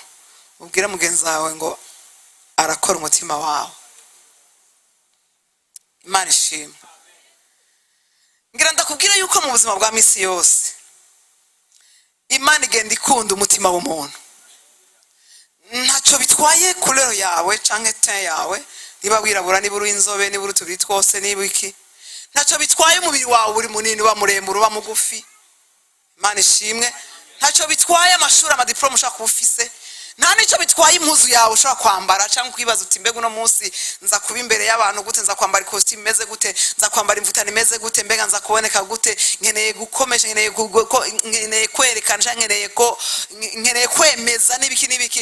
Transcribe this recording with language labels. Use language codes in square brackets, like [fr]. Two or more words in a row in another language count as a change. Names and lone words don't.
[rn] Ubwire mugenzi wawe ngo arakora umutima wawe. Imana ishimwe. Ngira ndakubwira yuko mu buzima bwa misi yose Imana igenda ikunda umutima w'umuntu. Ntacyo bitwaye couleur yawe canke teint yawe, niba wirabura niba uri inzobe niba uri tubiri twose niba iki, ntacyo bitwaye umubiri wawe uri munini uba muremure uba mugufi. Imana ishimwe. Ntacyo bitwaye amashuri amadiplome ushaka kubufise, nta nicyo bitwaye impuzu yawe ushaka kwambara cyangwa kwibaza uti mbega uno munsi nza kuba imbere y'abantu gute, nza kwambara costume imeze gute, nza kwambara imvutane imeze gute, mbega nza kuboneka gute, nkeneye gukomesha, nkeneye kwerekana, nkeneye kwemeza n'ibiki.